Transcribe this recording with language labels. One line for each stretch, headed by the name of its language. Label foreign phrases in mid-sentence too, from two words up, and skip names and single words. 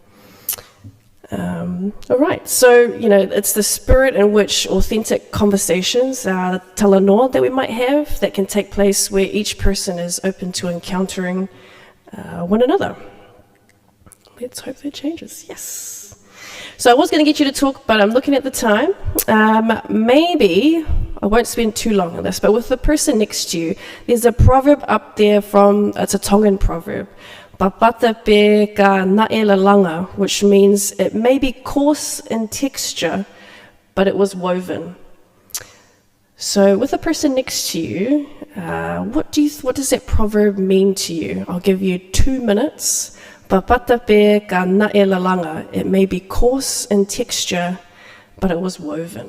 English: All right, so, it's the spirit in which authentic conversations, talanoa that we might have, that can take place where each person is open to encountering one another. Let's hope that changes, yes. So I was going to get you to talk, but I'm looking at the time. Maybe, I won't spend too long on this, but with the person next to you, there's a proverb up there it's a Tongan proverb,
Tongan: Papata pe ka naelalanga,
English: which means it may be coarse in texture, but it was woven. So with the person next to you, what does that proverb mean to you? I'll give you 2 minutes.
Tongan: Papata pe ka naelalanga,
English: it may be coarse in texture, but it was woven.